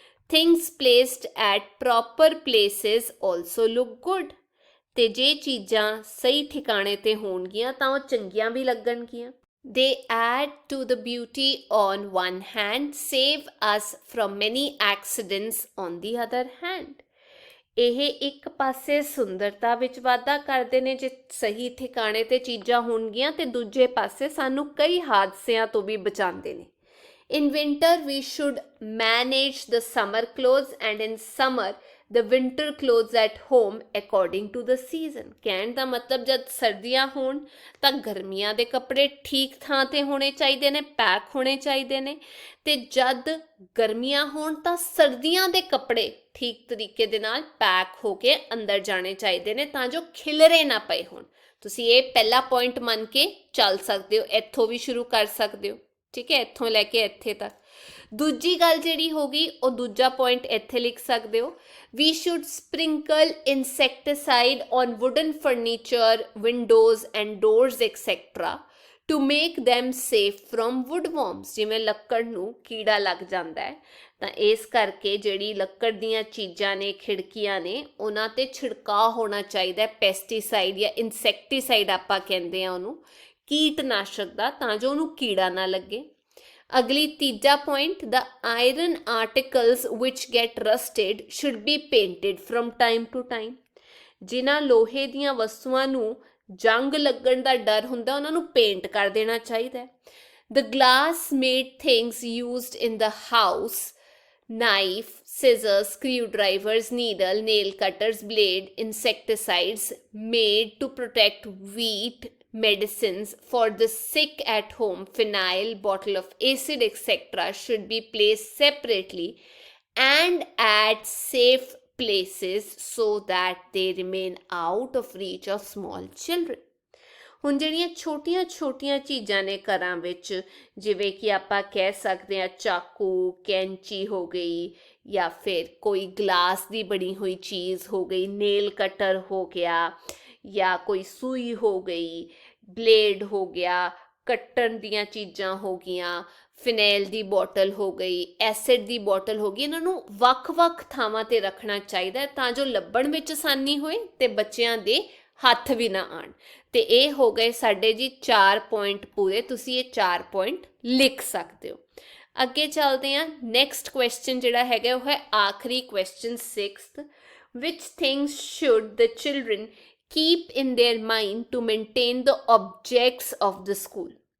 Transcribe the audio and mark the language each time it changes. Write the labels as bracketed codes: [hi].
[en] Things placed at proper places also look good. [pa] ਤੇ ਜੇ ਚੀਜ਼ਾਂ ਸਹੀ ਠਿਕਾਣੇ ਤੇ ਹੋਣਗੀਆਂ ਤਾਂ ਉਹ ਚੰਗੀਆਂ ਵੀ ਲੱਗਣਗੀਆਂ। [en] They add to the beauty on one hand, save us from many accidents on the other hand. [pa] ਇਹ ਇੱਕ ਪਾਸੇ ਸੁੰਦਰਤਾ ਵਿੱਚ ਵਾਧਾ ਕਰਦੇ ਨੇ ਜੇ ਸਹੀ ਠਿਕਾਣੇ ਤੇ ਚੀਜ਼ਾਂ ਹੋਣਗੀਆਂ, ਤੇ ਦੂਜੇ ਪਾਸੇ ਸਾਨੂੰ ਕਈ ਹਾਦਸਿਆਂ ਤੋਂ ਵੀ ਬਚਾਉਂਦੇ ਨੇ। [en] In winter we should manage the summer clothes, and in summer the winter clothes at home according to the season. [pa] ਕਹਿਣ ਦਾ ਮਤਲਬ ਜਦ ਸਰਦੀਆਂ ਹੋਣ ਤਾਂ ਗਰਮੀਆਂ ਦੇ ਕੱਪੜੇ ਠੀਕ ਥਾਂ ਤੇ ਹੋਣੇ ਚਾਹੀਦੇ ਨੇ, ਪੈਕ ਹੋਣੇ ਚਾਹੀਦੇ ਨੇ, ਤੇ ਜਦ ਗਰਮੀਆਂ ਹੋਣ ਤਾਂ ਸਰਦੀਆਂ ਦੇ ਕੱਪੜੇ ਠੀਕ ਤਰੀਕੇ ਦੇ ਨਾਲ ਪੈਕ ਹੋ ਕੇ ਅੰਦਰ ਜਾਣੇ ਚਾਹੀਦੇ ਨੇ, ਤਾਂ ਜੋ ਖਿਲਰੇ ਨਾ ਪਏ ਹੋਣ। ਤੁਸੀਂ ਇਹ ਪਹਿਲਾ ਪੁਆਇੰਟ ਮੰਨ ਕੇ ਚੱਲ ਸਕਦੇ ਹੋ, ਇੱਥੋਂ ਵੀ ਸ਼ੁਰੂ ਕਰ ਸਕਦੇ ਹੋ, ਠੀਕ ਹੈ, ਇੱਥੋਂ ਲੈ ਕੇ ਇੱਥੇ ਤੱਕ। ਦੂਜੀ ਗੱਲ ਜਿਹੜੀ ਹੋ ਗਈ, ਉਹ ਦੂਜਾ ਪੁਆਇੰਟ ਇੱਥੇ ਲਿਖ ਸਕਦੇ ਹੋ। [en] We should sprinkle insecticide on wooden furniture, windows and doors etc. to make them safe from woodworms. [pa] ਜਿਵੇਂ ਲੱਕੜ ਨੂੰ ਕੀੜਾ ਲੱਗ ਜਾਂਦਾ ਹੈ, ਤਾਂ ਇਸ ਕਰਕੇ ਜਿਹੜੀ ਲੱਕੜ ਦੀਆਂ ਚੀਜ਼ਾਂ ਨੇ, ਖਿੜਕੀਆਂ ਨੇ, ਉਹਨਾਂ ਤੇ ਛਿੜਕਾਅ ਹੋਣਾ ਚਾਹੀਦਾ ਪੈਸਟੀਸਾਈਡ ਜਾਂ ਇਨਸੈਕਟੀਸਾਈਡ ਆਪਾਂ ਕਹਿੰਦੇ ਆ ਉਹਨੂੰ, ਕੀਟਨਾਸ਼ਕ ਦਾ, ਤਾਂ ਜੋ ਉਹਨੂੰ ਕੀੜਾ ਨਾ ਲੱਗੇ। ਅਗਲੀ ਤੀਜਾ point, [en] the iron articles which get rusted should be painted from time to time. [pa] ਜਿਨ੍ਹਾਂ ਲੋਹੇ ਦੀਆਂ ਵਸਤੂਆਂ ਨੂੰ ਜੰਗ ਲੱਗਣ ਦਾ ਡਰ ਹੁੰਦਾ, ਉਹਨਾਂ ਨੂੰ ਪੇਂਟ ਕਰ ਦੇਣਾ ਚਾਹੀਦਾ। [en] The glass made things used in the house, knife, scissors, screwdrivers, needle, nail cutters, blade, insecticides made to protect wheat, medicines for the sick at home, phenyl, bottle of acid etc. should be placed separately and at safe places so that they remain out of reach of small children. [pa] ਹੁਣ ਜਿਹੜੀਆਂ ਛੋਟੀਆਂ ਛੋਟੀਆਂ ਚੀਜ਼ਾਂ ਨੇ ਘਰਾਂ ਵਿੱਚ, ਜਿਵੇਂ ਕਿ ਆਪਾਂ ਕਹਿ ਸਕਦੇ ਹਾਂ ਚਾਕੂ, ਕੈਂਚੀ ਹੋ ਗਈ, ਜਾਂ ਫਿਰ ਕੋਈ ਗਲਾਸ ਦੀ ਬਣੀ ਹੋਈ ਚੀਜ਼ ਹੋ ਗਈ, ਨੇਲ ਕਟਰ ਹੋ ਗਿਆ, ਜਾਂ ਕੋਈ ਸੂਈ ਹੋ ਗਈ, ਬਲੇਡ ਹੋ ਗਿਆ, ਕੱਟਣ ਦੀਆਂ ਚੀਜ਼ਾਂ ਹੋ ਗਈਆਂ, ਫਿਨੈਲ ਦੀ ਬੋਟਲ ਹੋ ਗਈ, ਐਸਿਡ ਦੀ ਬੋਟਲ ਹੋ ਗਈ, ਇਹਨਾਂ ਨੂੰ ਵੱਖ-ਵੱਖ ਥਾਵਾਂ ਤੇ ਰੱਖਣਾ ਚਾਹੀਦਾ ਤਾਂ ਜੋ ਲੱਭਣ ਵਿੱਚ ਆਸਾਨੀ ਹੋਏ ਤੇ ਬੱਚਿਆਂ ਦੇ ਹੱਥ ਵੀ ਨਾ ਆਣ। ਤੇ ਇਹ ਹੋ ਗਏ ਸਾਡੇ ਜੀ 4 ਪੁਆਇੰਟ ਪੂਰੇ, ਤੁਸੀਂ ਇਹ 4 ਪੁਆਇੰਟ ਲਿਖ ਸਕਦੇ ਹੋ। ਅੱਗੇ ਚੱਲਦੇ ਹਾਂ। ਨੈਕਸਟ ਕੁਐਸਚਨ ਜਿਹੜਾ ਹੈਗਾ ਉਹ ਹੈ ਆਖਰੀ question 6th, [en] which things should the children keep in their mind to maintain the objects of the school?